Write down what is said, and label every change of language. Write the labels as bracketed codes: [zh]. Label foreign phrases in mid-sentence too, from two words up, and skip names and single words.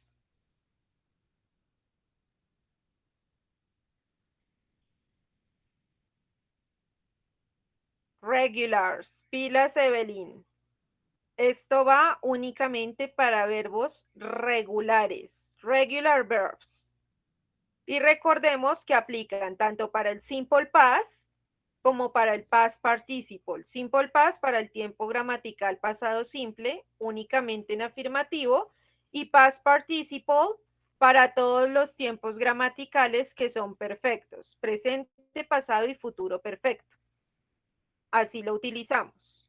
[es] Regulars. Pilas, Evelyn. Esto va únicamente para verbos regulares. [en] Regular verbs. [es] Y recordemos que aplican tanto para el [en] simple past [es] como para el [en] past participle. Simple past [es] para el tiempo gramatical pasado simple, únicamente en afirmativo, y [en] past participle [es] para todos los tiempos gramaticales que son perfectos, presente, pasado y futuro perfecto. Así lo utilizamos.